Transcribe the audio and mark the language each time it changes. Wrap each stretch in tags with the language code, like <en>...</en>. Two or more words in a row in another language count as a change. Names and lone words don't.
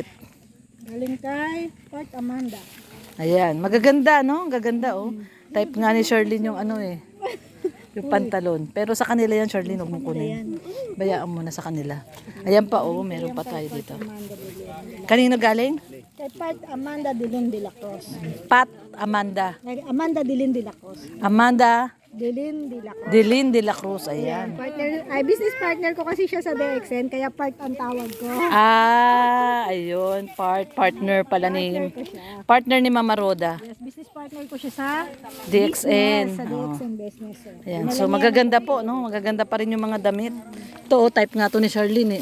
<tl>Galing kay Port Amanda. Ayan. Magaganda, no? Gaganda, oh. Type nga ni Sherlyn yung ano eh. Yung pantalon. Pero sa kanila yan, Sherlyn, huwag mong kunin. Bayaan mo na sa kanila. Ayan pa, oh. Meron pa tayo dito. Kanino galing? Kay Port Amanda Dilin de la Cruz. Pat Amanda. Amanda Dilin de la Cruz. Amanda Dilin de la Cruz. Dilin de la Cruz. Ayan. Partner,</tl> <en>business partner</en> <tl>ko kasi siya sa DXN, kaya part ang tawag ko. Ayun. Partner pala ni... Ko siya. Partner ni Mama Roda.</tl> <en>Yes, business partner</en> <tl>ko siya sa DXN. Sa Oh. DXN business. Ayan. So magaganda po, no? Magaganda pa rin yung mga damit. Ito, oh, type nga to ni Sherlyn, eh.</tl>